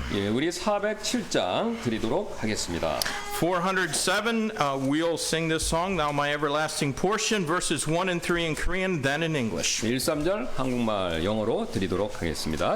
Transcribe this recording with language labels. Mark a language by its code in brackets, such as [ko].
[ko] 예, 우리 407장 드리도록 하겠습니다. [en] 407, we'll sing this song, Thou My Everlasting Portion, verses 1 and 3 in Korean, then in English. [ko] 1, 3절 한국말 영어로 드리도록 하겠습니다.